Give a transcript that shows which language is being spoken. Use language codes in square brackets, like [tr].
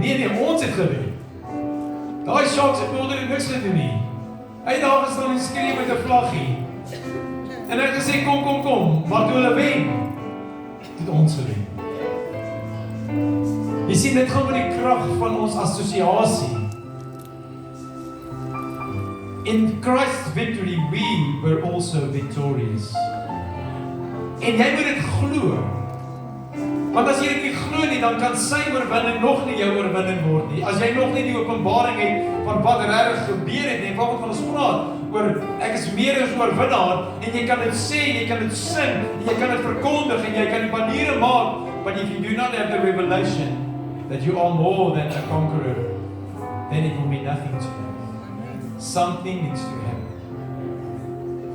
[af] Nee, ons het gewen. Daai Sharks supporter het niks gedoen nie. Hy het daar gestaan en skree met 'n vlaggie. En hy het gesê, kom, maar toe hulle wen, het ons gewen. Jy sien, dit gaan met die krag van ons assosiasie. [en] In Christ's victory, we were also victorious. [af] En jy moet dit glo. Want as jy dit nie glo nie, dan kan sy oorwinning nog nie jou oorwinning word nie. As jy nog nie die openbaring het van wat regtig gebeur het nie, waarvan ons praat, oor ek is meer as oorwinnaar, en jy kan dit sê, jy kan dit sing, en jy kan dit verkondig, en jy kan die maniere maak, [en] but if you do not have the revelation that you are more than a conqueror, then it will be nothing to you. Something needs to happen.